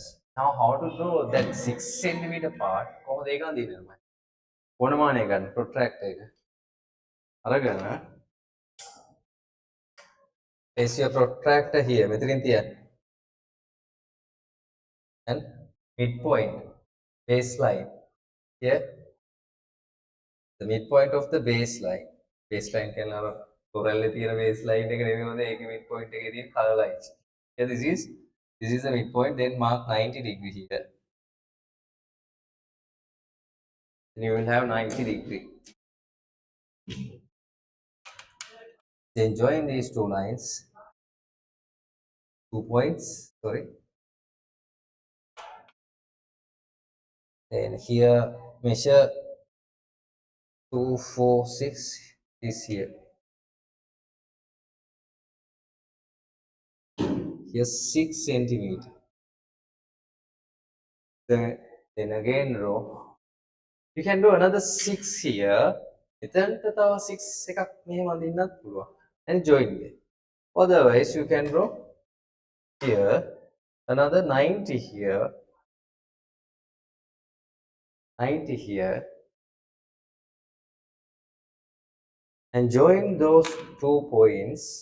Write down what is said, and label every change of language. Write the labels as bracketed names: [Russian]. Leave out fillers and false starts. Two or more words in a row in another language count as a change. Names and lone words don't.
[English] Now how to draw that 6 centimeter part? [Sinhala] කොහොමද ඒක අඳින්නේ මම? කොනමානේ ගන්න protractor එක. [English] අරගෙන place your protractor here. [Sinhala] මෙතනින් තියන්න. [English] And midpoint baseline here. The midpoint of the baseline. [Sinhala] Baseline කියන අර තොරල්ලේ තියෙන baseline එක නෙමෙයි හොඳ ඒකේ midpoint එකේ තියෙන [English] color lines. Here this is the midpoint, then mark 90 degree here. Then you will have 90 degree. Then join these two lines, 2 points, sorry. Then here measure 2, 4, 6 is here. Here 6 centimeter. Then again draw. You can do another 6 here. [Sinhala] එතනට තව 6 එකක් මෙහෙම අඳින්නත් පුළුවන්. [English] And join it. Otherwise you can draw here another 90 here, 90 here, and join those 2 points.